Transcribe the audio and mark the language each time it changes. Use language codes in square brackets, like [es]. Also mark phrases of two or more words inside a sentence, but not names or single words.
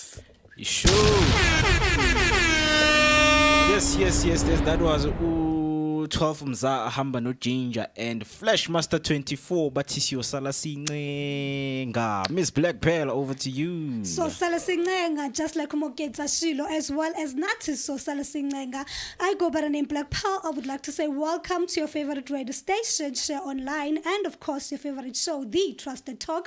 [en] Yes. That was 12 Mza Hamba no Ginger and Flashmaster 24 Batisio Salasinga. Miss Black Pearl, over to you. So Salasinga, just like Moeketsi Shilo, as well as Natis So Salasinga. I go by the name Black Pearl. I would like to say welcome to your favorite radio station, Share Online, and of course your favorite show, The Trusted Talk.